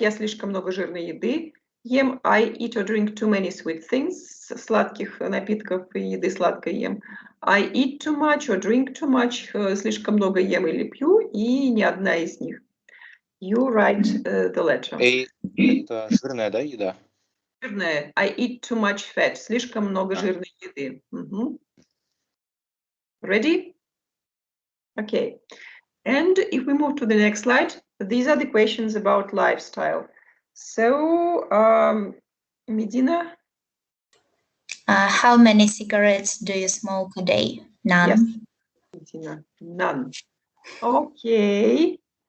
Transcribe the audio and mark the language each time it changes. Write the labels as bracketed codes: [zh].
[ru] Я слишком много жирной еды ем. [en] I eat or drink too many sweet things. [ru] Сладких напитков и еды сладкой ем. [en] I eat too much or drink too much. [ru] Слишком много ем или пью, и ни одна из них. [en] You write the letter. [ru] Это жирная, да, еда? Жирная. [en] I eat too much fat. [ru] Слишком много жирной еды. [en] Ready? Okay. And if we move to the next slide, these are the questions about lifestyle. So, Medina? How many cigarettes do you smoke a day? None. Yes, Medina, none. Okay.